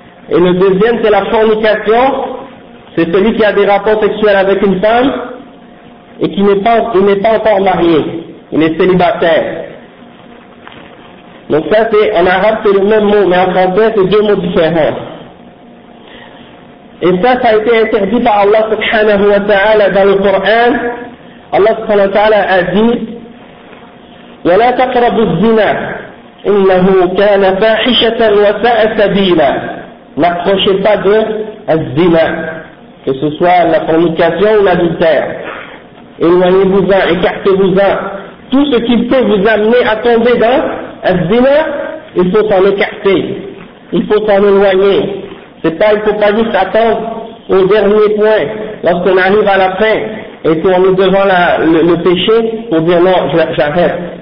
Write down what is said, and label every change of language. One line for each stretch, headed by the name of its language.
French: Et le deuxième, c'est la fornication, c'est celui qui a des rapports sexuels avec une femme et qui n'est pas encore marié, il est célibataire. Donc ça, c'est en arabe, c'est le même mot, mais en français, c'est deux mots différents. Et ça a été interdit par Allah subhanahu wa ta'ala dans le Coran.
Arabic: Allah subhanahu wa ta'ala
French: a dit
Arabic: ولا تقربوا الزنا إنه كان فاحشة وساء سبيلا.
French: N'approchez pas de الزنا, que ce soit la fornication ou l'adultère. Éloignez-vous-en, écartez-vous-en. Tout ce qui peut vous amener à tomber dans الزنا, il faut s'en écarter. Il faut s'en éloigner. Il ne faut pas juste attendre au dernier point, lorsqu'on arrive à la fin et qu'on est devant le péché, pour dire non, j'arrête.